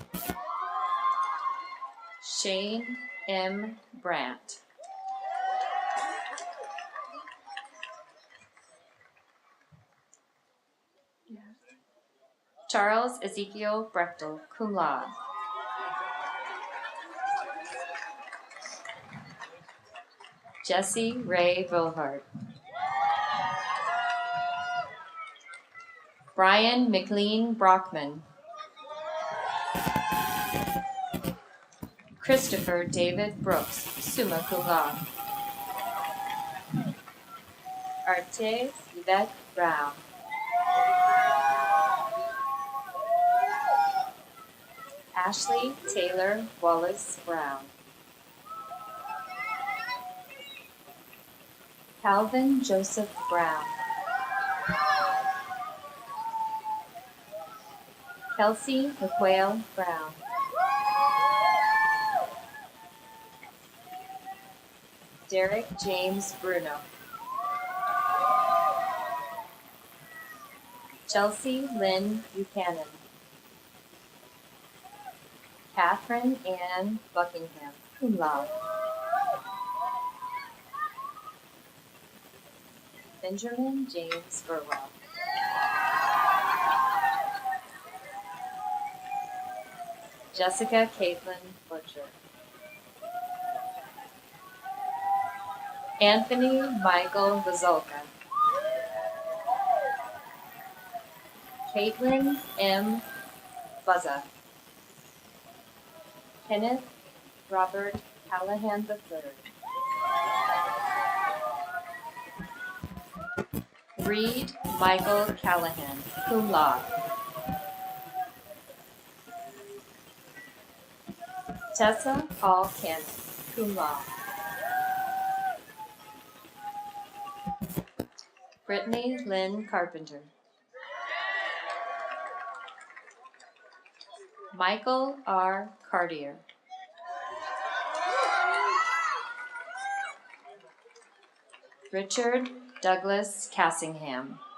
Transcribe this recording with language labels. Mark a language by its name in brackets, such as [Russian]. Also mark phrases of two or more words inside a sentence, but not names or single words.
[English] Shane M. Brandt. Charles Ezekiel Brechtel, [Latin] cum laude. [English] Jesse Ray Vilhart. Brian McLean Brockman. Christopher David Brooks, [Latin] summa cum laude. [English] Artes Yvette Brown. Ashley Taylor Wallace Brown. Calvin Joseph Brown. Kelsey McQuail Brown. Derek James Bruno. Chelsea Lynn Buchanan. Catherine Ann Buckingham, [Latin] cum laude. [English] Benjamin James Burwell. Jessica Caitlin Butcher. Anthony Michael Vazolka. Caitlin M. Fuzza. Kenneth Robert Callahan III. Reed Michael Callahan, [Latin] cum laude. [English] Tessa Paul Cannon, [Latin] cum laude. [English] Brittany Lynn Carpenter. Michael R. Cartier. Richard Douglas Cassingham.